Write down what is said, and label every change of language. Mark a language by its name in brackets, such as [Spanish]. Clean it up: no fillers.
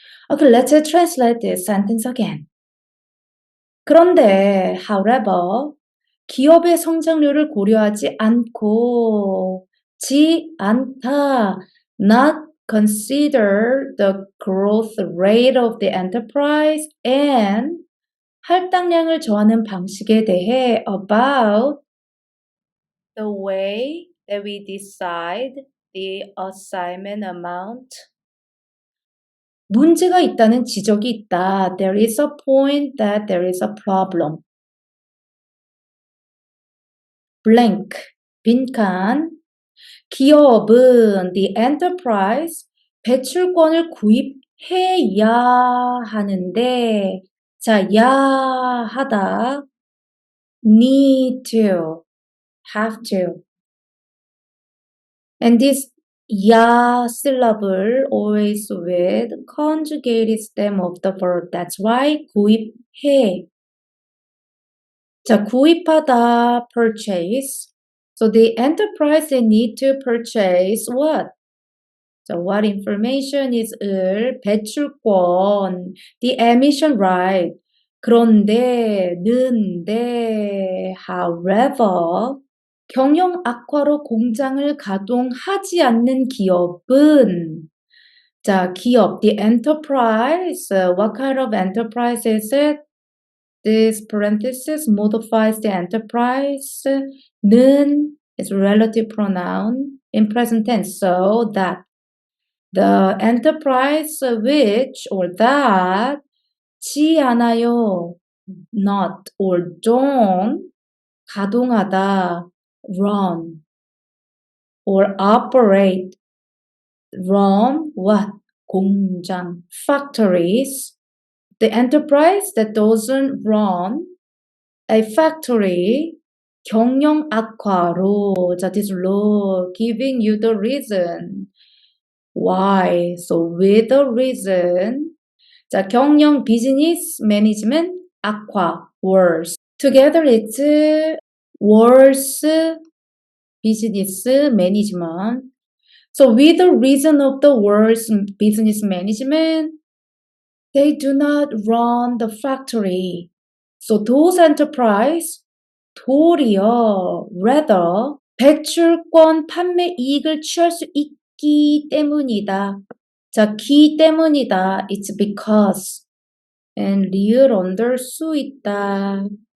[English] Okay, let's translate this sentence again. 그런데, however, [Korean] 기업의 성장률을 고려하지 않고, [English] 않다, not consider the growth rate of the enterprise and [Korean] 할당량을 정하는 방식에 대해 [English] about the way that we decide the assignment amount. [Korean] 문제가 있다는 지적이 있다. [English] There is a point that there is a problem. blank, 빈칸. [Korean] 기업은 the enterprise 배출권을 구입해야 하는데 자, 야 하다 [English] need to, have to. And this 야 syllable always with conjugated stem of the verb. That's why 구입해. [Korean] 자, 구입하다, purchase. [English] So the enterprise, they need to purchase what? So what information is 배출권, the emission right. [Korean] 그런데, 는데, however, 경영 악화로 공장을 가동하지 않는 기업은 자, 기업, the enterprise, [English] what kind of enterprise is it? This parenthesis modifies the enterprise. 는 is relative pronoun in present tense, so that the enterprise which or that 지 않아요, not or don't 가동하다, run or operate, run what? 공장, factories. The enterprise that doesn't run a factory [Korean] 경영 악화로. [English] 자, this law giving you the reason why. So with the reason. 자, 경영 business management 악화 worse. Together it's worse business management. So with the reason of the worse business management, they do not run the factory. [Korean] So those enterprise 도리어 rather 배출권 판매 이익을 취할 수 있기 때문이다. 자, 기 때문이다. It's because. And 리을 under 수 있다.